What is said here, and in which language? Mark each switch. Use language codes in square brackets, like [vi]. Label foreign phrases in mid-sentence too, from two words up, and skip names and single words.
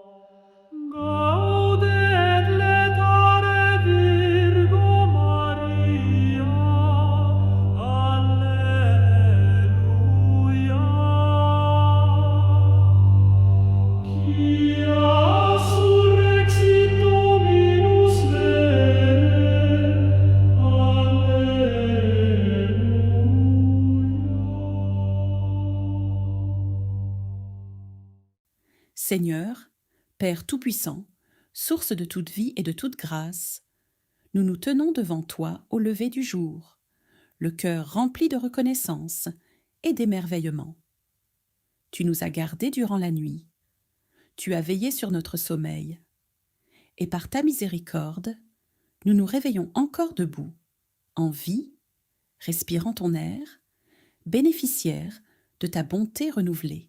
[la] Gaudet letare Virgo Maria, Alleluia. Quia surrexit Dominus vere, Alleluia. [fr] Seigneur, Père Tout-Puissant, source de toute vie et de toute grâce, nous nous tenons devant toi au lever du jour, le cœur rempli de reconnaissance et d'émerveillement. Tu nous as gardés durant la nuit, tu as veillé sur notre sommeil, et par ta miséricorde, nous nous réveillons encore debout, en vie, respirant ton air, bénéficiaires de ta bonté renouvelée.